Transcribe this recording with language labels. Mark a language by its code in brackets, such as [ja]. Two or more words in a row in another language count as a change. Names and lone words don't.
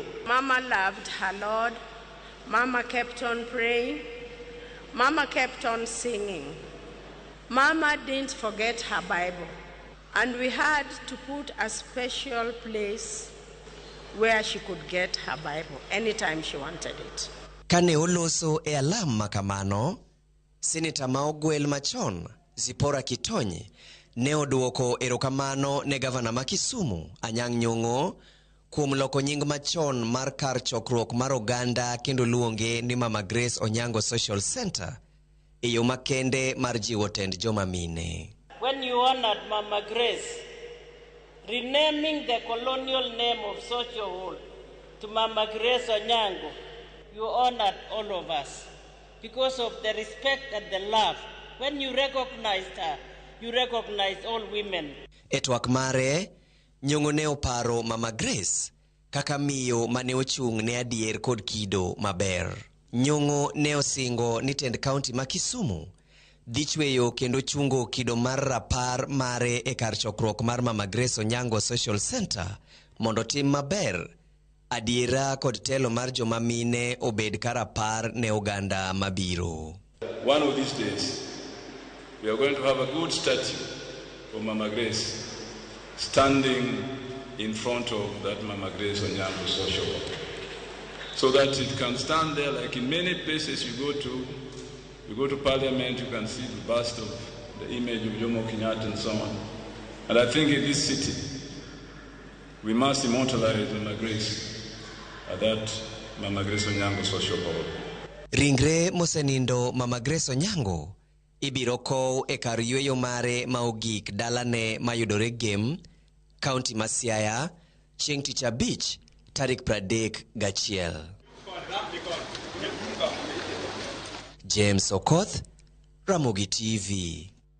[en] Mama loved her Lord. Mama kept on praying. Mama kept on singing. Mama didn't forget her Bible. And we had to put a special place where she could get her Bible anytime she wanted it. [luo] Kane oloso e alam makamano, Senator Maogwel machon, Zipora Kitonyi, ne oduoko erokamano ne gavana ma Kisumu, Anyang' Nyong'o, kuom loko nying machon mar kar chokruok mar oganda kendo luonge ni Mama Grace Onyango Social Center, e yo makende mar jiwo tend joma mine. [en] When you honored Mama Grace, renaming the colonial name of Social Hall to Mama Grace Onyango, you honored all of us because of the respect and the love. When you recognized her, you recognized all women. [luo] E twak mare, Nyong'o ne oparo Mama Grace kaka miyo mane ochung' ne adier kod kido maber. Nyong'o ne osingo ni tend kaunti ma Kisumu dichweyo kendo chungo kido mar rapar mare e kar chokruok mar Mama Grace Onyango Social Center mondo tim maber, adiera kod telo mar joma mine obed karapar ne oganda mabiro. [en] One of these days, we are going to have a good statue for Mama Grace standing in front of that Mama Grace Onyango Social Hall, so that it can stand there like in many places you go to Parliament, you can see the bust of the image of Jomo Kenyatta and so on. And I think in this city, we must immortalize Mama Grace at that Mama Grace Onyango Social Hall. [luo] Ringre mosenindo Mama Grace Onyango ibiro kow e kar yweyo mare maogik dalane mayudore Gem, kaunti ma Siaya, chieng' tich abich, tarik 31. James Okoth, Ramogi TV.